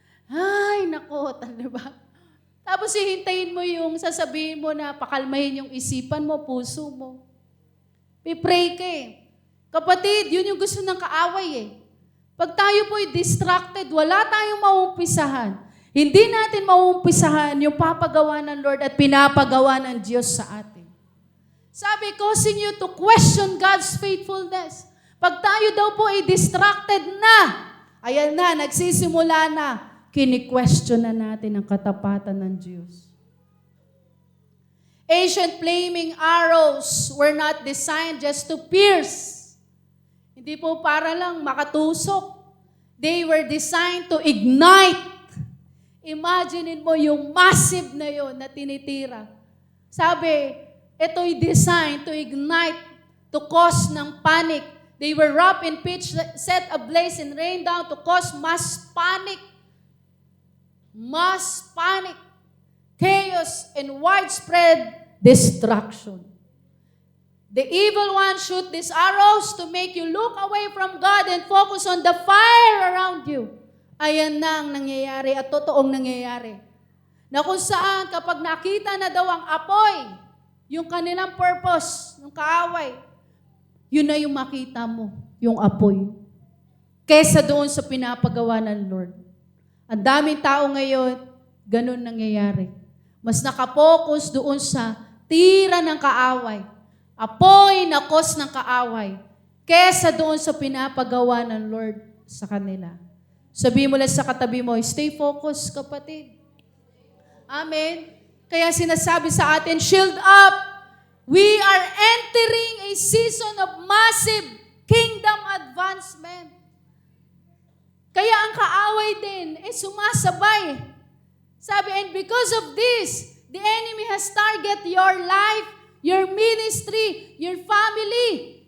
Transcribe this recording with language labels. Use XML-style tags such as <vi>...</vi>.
<tl>Ay, nako, ba? Tapos hihintayin mo yung sasabihin mo na pakalmahin yung isipan mo, puso mo. Pipray ka eh. Kapatid, yun yung gusto ng kaaway eh. Pag tayo po'y distracted, wala tayong mauumpisahan. Hindi natin mauumpisahan yung papagawa ng Lord at pinapagawa ng Diyos sa atin.</tl> <en>Sabi, causing you to question God's faithfulness.</en> <tl>Pag tayo daw po ay distracted na, ayan na, nagsisimula na, kini-question na natin ang katapatan ng Diyos.</tl> <en>Ancient flaming arrows were not designed just to pierce.</en> <tl>Hindi po para lang makatusok.</tl> <en>They were designed to ignite.</en> <tl>Imaginin mo yung massive na yon na tinitira. Sabi, ito'y</tl> <en>designed to ignite, to cause ng panic. They were wrapped in pitch, set ablaze, and rained down to cause mass panic. mass panic, chaos, and widespread destruction. The evil one shoot these arrows to make you look away from God and focus on the fire around you.</en> <tl>Ayan na ang nangyayari at totoong nangyayari. Na kung saan kapag nakita na daw ang apoy, yung kanilang purpose, yung kaaway, yun na yung makita mo, yung apoy. Kesa doon sa pinapagawa ng Lord. Ang daming tao ngayon, ganun nangyayari. Mas nakapokus doon sa tira ng kaaway. Apoy na cause ng kaaway. Kesa doon sa pinapagawa ng Lord sa kanila. Sabi mo lang sa katabi mo,</tl> <en>stay focused,</en> <tl>kapatid. Amen. Kaya sinasabi sa atin, shield up.</tl> <en>We are entering a season of massive kingdom advancement.</en> <tl>Kaya ang kaaway din, sumasabay.</tl> <en>Sabi, and because of this, the enemy has target your life, your ministry, your family.</en>